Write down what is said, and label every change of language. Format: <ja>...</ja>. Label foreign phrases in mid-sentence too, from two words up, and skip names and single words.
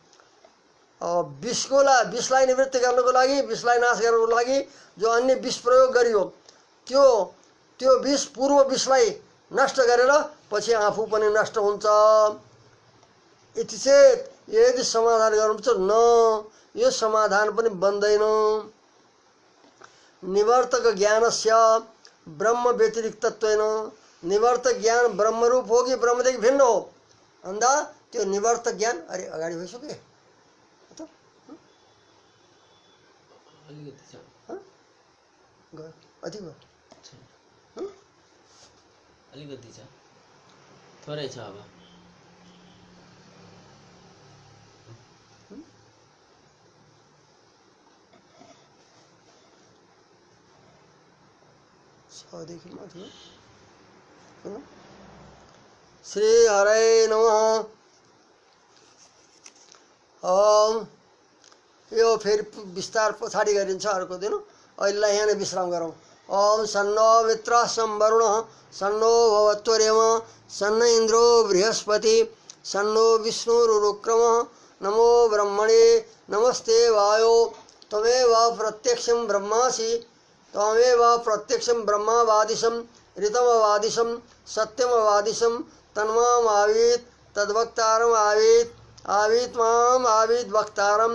<ne>विषलाई निवृत्ति गर्नको लागि, विषलाई नाश गर्नको लागि जो अन्य विष प्रयोग गरियो, त्यो विष पूर्व विषलाई नष्ट गरेर पछि आफू पनि नष्ट हुन्छ। यति चेत यदि समाधान गर्नुहुन्छ न, यो समाधान पनि बन्दैन।</ne> <sa>निवर्तक ज्ञानस्य ब्रह्म व्यतिरिक्तत्वेन,</sa> <ne>निवर्तक ज्ञान ब्रह्मरूप हो कि ब्रह्मदेखि भिन्न हो भन्दा त्यो निवर्तक ज्ञान, अरे अगाडि भइसक्यो अलिकति छ, थोरै छ अब।</ne> <sa>श्री हरे नमः।</sa> <ne>यो फेरि विस्तार पछाडि गरिन्छ अर्को दिन। अहिलेलाई यहाँ नै विश्राम गरौँ।</ne> <sa>ओम सन्नो मित्रः संवरुणः सन्नो भवत्वरेम सन्न इन्द्रो बृहस्पति सन्नो विष्णुरुक्रमः नमो ब्रह्मणे नमस्ते वायो त्वमेव प्रत्यक्षं ब्रह्मासि त्वमेव प्रत्यक्षं ब्रह्मावादिशं ऋतमवादिशं सत्यमवादिशं तन्माम् आवीत् तद्वक्तारम् आवीत् आवीत् माम् आवीत् वक्तारम्।</sa>